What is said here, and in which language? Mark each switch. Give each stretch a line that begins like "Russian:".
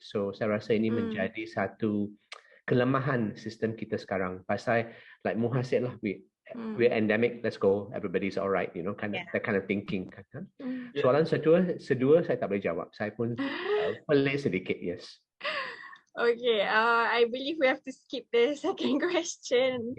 Malay: So saya rasa ini menjadi satu kelemahan sistem kita sekarang. Pasal
English: like Muha said lah, we're endemic, let's go, everybody's alright, you know, that kind of thinking.
Malay: Soalan kedua saya tak boleh jawab. Saya pun pelik sedikit, yes.
English: Okay, I believe we have to skip the second question.